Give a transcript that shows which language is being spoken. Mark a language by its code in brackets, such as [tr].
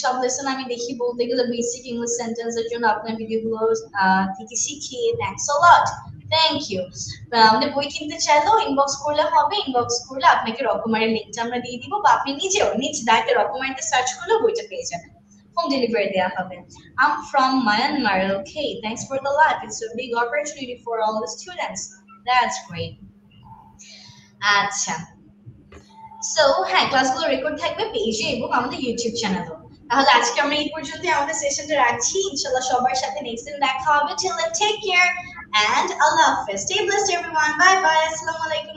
[bn] সব লেসন আমি দেখি বলতে গেলে বেসিক ইংলিশ সেন্টেন্সের জন্য আপনার ভিডিওগুলো থেকে শিখি, [en] Thanks a lot, thank you. [bn] আমাদের বই কিনতে চাইলেও ইনবক্স করলে হবে, ইনবক্স করলে আপনাকে রকমারির লিঙ্কটা আমরা দিয়ে দিব, বা আপনি নিজেও নিজ দায়িত্বে রকমারিতে সার্চ করলে বইটা পেয়ে যাবেন, হোম ডেলিভারি দেওয়া হবে। [en] I'm from Myanmar, okay, thanks for the life, it's a big opportunity for all the students, that's great। [bn] আচ্ছা সো হ্যাঁ ক্লাসগুলো রেকর্ড থাকবে পেজে এবং আমাদের ইউটিউব চ্যানেলও। তাহলে আজকে আমরা এই পর্যন্ত আমাদের সেশনটা রাখছি, ইনশাআল্লাহ সবার সাথে নেক্সট দিন দেখা হবে। [en] till then take care [bn] and আল্লাহ হাফেজ, [en] stay blessed everyone, bye bye, [bn] আসসালামু আলাইকুম।